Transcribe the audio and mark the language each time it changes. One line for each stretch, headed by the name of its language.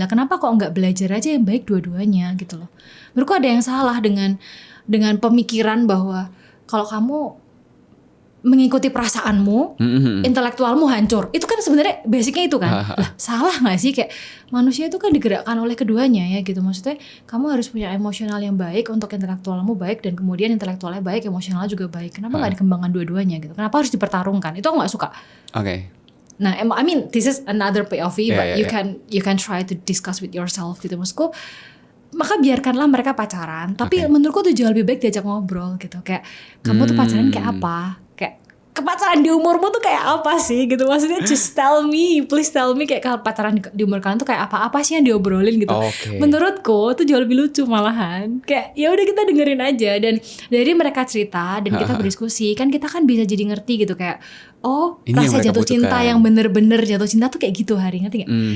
Indonesian: Lah kenapa kok gak belajar aja yang baik dua-duanya gitu loh. Menurutku ada yang salah dengan pemikiran bahwa kalau kamu mengikuti perasaanmu, intelektualmu hancur. Itu kan sebenarnya basicnya itu kan. Lah salah nggak sih, kayak manusia itu kan digerakkan oleh keduanya ya gitu. Maksudnya kamu harus punya emosional yang baik untuk intelektualmu baik, dan kemudian intelektualnya baik, emosionalnya juga baik. Kenapa nggak dikembangkan dua-duanya gitu? Kenapa harus dipertarungkan? Itu aku nggak suka.
English: Nah, I mean this is another POV, but you can try to discuss with yourself gitu.
Indonesian: Maksudku, maka biarkanlah mereka pacaran. Tapi menurutku tuh jauh lebih baik diajak ngobrol gitu. Kayak kamu tuh pacaran kayak apa? Kepacaran di umurmu tuh kayak apa sih gitu, maksudnya
English: just please tell me
Indonesian: kayak pacaran di umur kalian tuh kayak apa sih yang diobrolin gitu. Menurutku tuh jauh lebih lucu malahan, kayak ya udah kita dengerin aja, dan dari mereka cerita dan kita berdiskusi kan kita kan bisa jadi ngerti gitu kayak oh ini rasa jatuh cinta yang bener-bener jatuh cinta tuh kayak gitu Hari, ngerti gak?